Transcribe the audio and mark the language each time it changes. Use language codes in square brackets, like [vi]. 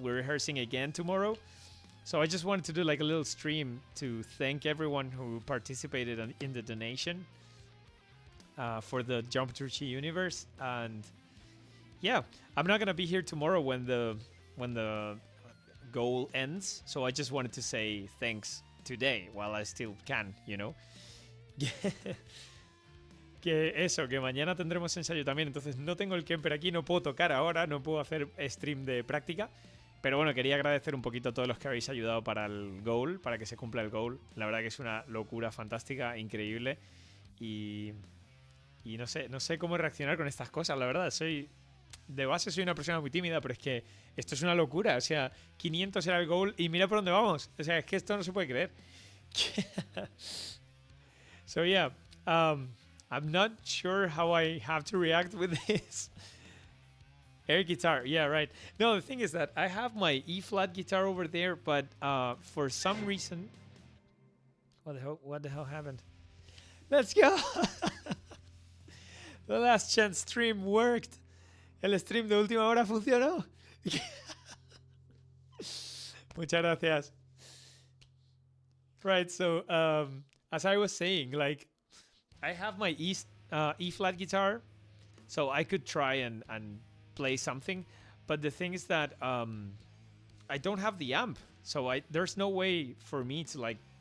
[en] We're rehearsing again tomorrow. So I just wanted to do like a little stream to thank everyone who participated in the donation for the John Petrucci Universe. And yeah, I'm not gonna be here tomorrow when the goal ends. So I just wanted to say thanks today while I still can, you know. [es] Que eso, que mañana tendremos ensayo también. Entonces no tengo el Kemper aquí, no puedo tocar ahora, no puedo hacer stream de práctica. Pero bueno, quería agradecer un poquito a todos los que habéis ayudado para el goal, para que se cumpla el goal. La verdad que es una locura fantástica, increíble. Y no sé cómo reaccionar con estas cosas, la verdad. De base soy una persona muy tímida, pero es que esto es una locura. O sea, 500 era el goal y mira por dónde vamos. O sea, es que esto no se puede creer. [en] So yeah, I'm not sure how I have to react with this. Air guitar, yeah, right. No, the thing is that I have my E-flat guitar over there, but for some reason... What the hell happened? Let's go! The last chance stream worked. [es] El stream de última hora funcionó. Muchas gracias. [en] Right, so as I was saying, like, I have my E-flat guitar, so I could try and play something, but the thing is that I don't have the amp, so there's no way for me to like